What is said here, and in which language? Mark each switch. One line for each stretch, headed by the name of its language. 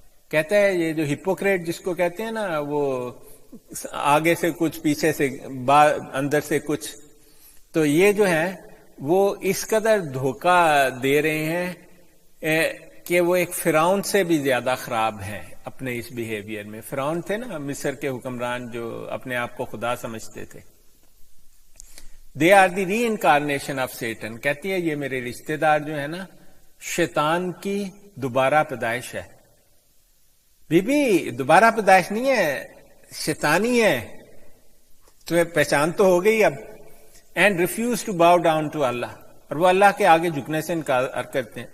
Urdu: کہتا ہے یہ جو ہپوکریٹ جس کو کہتے ہیں نا، وہ آگے سے کچھ، پیچھے سے اندر سے کچھ، تو یہ جو ہے وہ اس قدر دھوکہ دے رہے ہیں کہ وہ ایک فرعون سے بھی زیادہ خراب ہیں اپنے اس بیہیویئر میں. فرعون تھے نا مصر کے حکمران، جو اپنے آپ کو خدا سمجھتے تھے.
English: They are the reincarnation of Satan.
Urdu: کہتی ہے یہ میرے رشتے دار جو ہے نا، شیطان کی دوبارہ پیدائش ہے. بی بی، دوبارہ پیدائش نہیں ہے، شیطانی ہے. تمہیں پہچان تو ہو گئی اب. And refuse to Bahu down to اللہ، اور وہ اللہ کے آگے جھکنے سے انکار کرتے ہیں.